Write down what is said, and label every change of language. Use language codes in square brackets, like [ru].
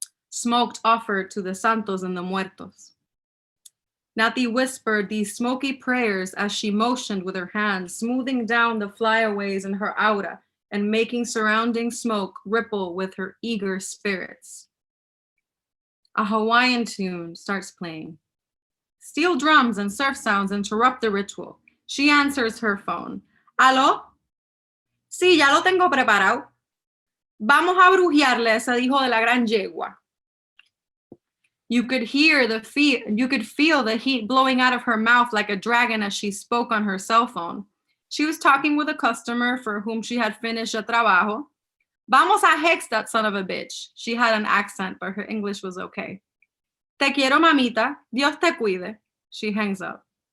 [en] Smoke offered to the santos and the muertos. Naty whispered these smoky prayers as she motioned with her hands, smoothing down the flyaways in her aura and making surrounding smoke ripple with her eager spirits. A Hawaiian tune starts playing. Steel drums and surf sounds interrupt the ritual. She answers her phone. ¿Aló? [es] Sí, ya lo tengo preparado. Vamos a brujearle a ese hijo de la gran yegua. [en] You could feel the heat blowing out of her mouth like a dragon as she spoke on her cell phone. She was talking with a customer for whom she had finished a trabajo. Vamos a hex that son of a bitch. She had an accent, but her English was okay. Te quiero, mamita. Dios te cuide. She hangs up.